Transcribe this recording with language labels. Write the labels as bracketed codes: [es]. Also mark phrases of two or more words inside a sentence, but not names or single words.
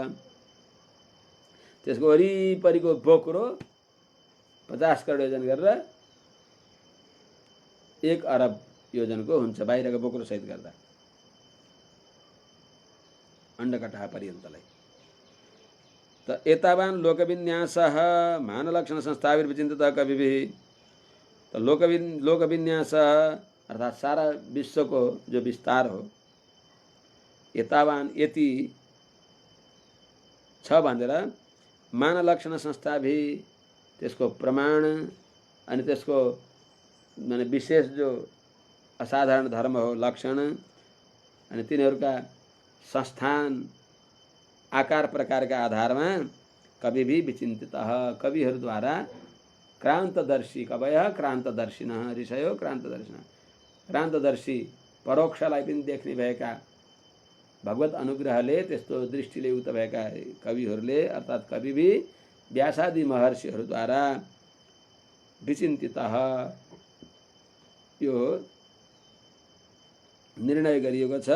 [ne] त्यसको वरिपरिको बोक्रो 50 करोड योजन गरेर 1 अरब योजनको हुन्छ बाहिरको बोक्रो सहित गर्दा अण्डकटहा पर्यन्तलाई। [sa] त एतावान् लोकविन्यासः मानलक्षण संस्थाभिर्विचिन्तितः कविभिः। [ne] त लोकविन्यास अर्थात् सारा विश्वको जो विस्तार हो एतावान् यति छ भनेर [sa] मानलक्षण संस्थाभि [ne] त्यसको प्रमाण अनि त्यसको माने विशेष जो असाधारण धर्म हो लक्षण अनि तिनीहरूका संस्थान आकार प्रकारका आधारमा कवि भी विचिन्तितः कविहरूद्वारा [sa] क्रान्तदर्शी कवयः क्रान्तदर्शिनः ऋषयो क्रान्तदर्शिनः क्रान्तदर्शी [ne] परोक्षलाई पनि देख्ने भएका भगवत अनुग्रहले त्यस्तो दृष्टिले उक्त भएका कविहरूले अर्थात् कवि भी व्यासादि महर्षिहरूद्वारा विचिन्तितः यो निर्णय गरिएको छ।